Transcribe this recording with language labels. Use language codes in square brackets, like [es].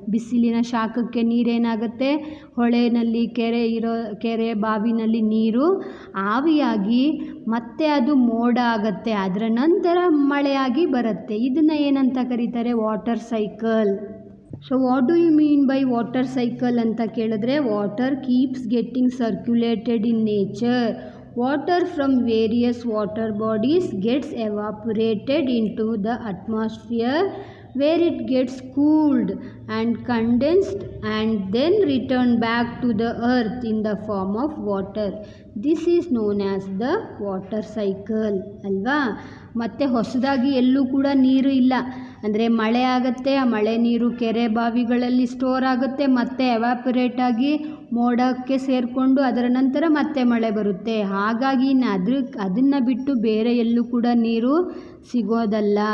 [kn] ಬಿಸಿಲಿನ ಶಾಖಕ್ಕೆ ನೀರೇನಾಗುತ್ತೆ, ಹೊಳೆಯಲ್ಲಿ ಕೆರೆ ಬಾವಿನಲ್ಲಿ ನೀರು ಆವಿಯಾಗಿ ಮತ್ತೆ ಅದು ಮೋಡ ಆಗುತ್ತೆ, ಅದರ ನಂತರ ಮಳೆಯಾಗಿ ಬರುತ್ತೆ. ಇದನ್ನು ಏನಂತ ಕರೀತಾರೆ, [en] Water cycle. So what do you mean by water cycle [kn] ಅಂತ ಕೇಳಿದ್ರೆ, [en] Water keeps getting circulated in nature. Water from various water bodies gets evaporated into the atmosphere, where it gets cooled and condensed and then returned back to the earth in the form of water. This is known as the water cycle ಅಲ್ವಾ. [kn] ಮತ್ತು ಹೊಸದಾಗಿ ಎಲ್ಲೂ ಕೂಡ ನೀರು ಇಲ್ಲ, ಅಂದರೆ ಮಳೆ ಆಗುತ್ತೆ, ಆ ಮಳೆ ನೀರು ಕೆರೆ ಬಾವಿಗಳಲ್ಲಿ ಸ್ಟೋರ್ ಆಗುತ್ತೆ, ಮತ್ತೆ ಎವಾಪರೇಟ್ ಆಗಿ ಮೋಡಕ್ಕೆ ಸೇರಿಕೊಂಡು ಅದರ ನಂತರ ಮತ್ತೆ ಮಳೆ ಬರುತ್ತೆ. ಹಾಗಾಗಿ ಅದನ್ನು ಬಿಟ್ಟು ಬೇರೆ ಎಲ್ಲೂ ಕೂಡ ನೀರು ಸಿಗೋದಲ್ಲ.